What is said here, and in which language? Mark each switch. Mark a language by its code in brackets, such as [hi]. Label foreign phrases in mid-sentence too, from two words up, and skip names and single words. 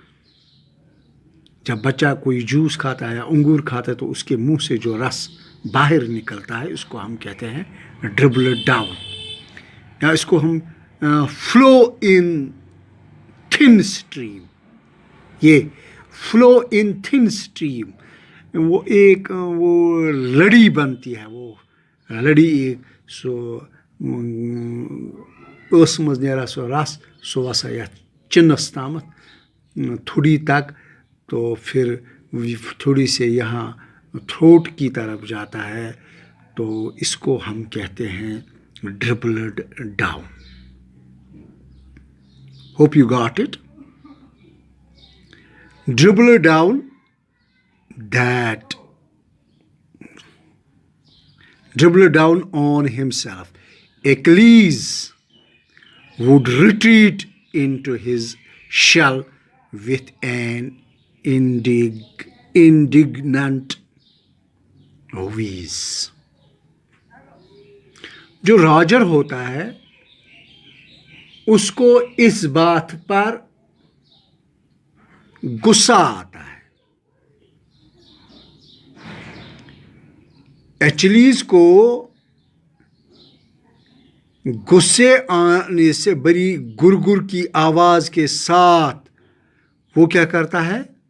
[ur] جب بچہ کوئی جوس کھاتا ہے یا انگور کھاتا ہے تو اس کے منہ سے جو رس باہر نکلتا ہے اس کو ہم کہتے ہیں [en] dribbled down. [ur] یا اس کو ہم [en] flow in thin stream, [ur] یہ [en] flow in thin stream, [ur] وہ ایک وہ لڑی بنتی ہے, وہ لڑی ایک سو [ks] ٲس منٛز نیران سُہ رس, سُہ وسان یتھ چِنس تامتھ [ur] تھوڑی تک, تو پھر تھوڑی سے یہاں تھروٹ کی طرف جاتا ہے, تو اس کو ہم کہتے ہیں [en] dribbled down. Hope you got it. Dribbled down, that dribbled down on himself, Achilles would retreat into his shell with an indignant wheeze. [ur] جو راجر ہوتا ہے اس کو اس بات پر غصہ آتا ہے. ایچلیز کو غصے آنے سے بڑی گرگر کی آواز کے ساتھ وہ کیا کرتا ہے,